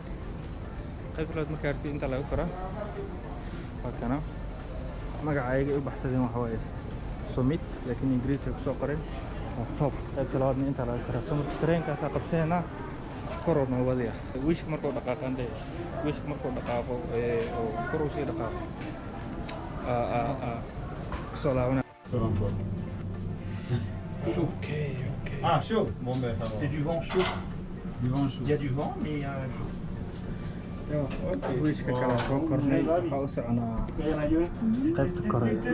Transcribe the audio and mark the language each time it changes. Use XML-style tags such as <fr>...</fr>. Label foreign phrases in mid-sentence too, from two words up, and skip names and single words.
<so>artid inta laga koraa waa kana magacayga u baxsadeen waxa waaye summit laakiin ingiriisi ay kusoo qoreen waa top qaybta labaadna inta laga koraa so marka tareenkaasaa qabsanayna koroo noo wadaya wiishka markuu dhaqaaqaan dee wiishka markuu dhaqaaqo oo kor uu sii dhaqaaqo kusoo laabana ok</so> <fr>Ah, chaud. Bon ben ça va. c'est du vent chaud Du vent chaud. il y a du vent mais</fr> <so>wiishka kala soo kornay waxaa u soconaa qaybta kore</so>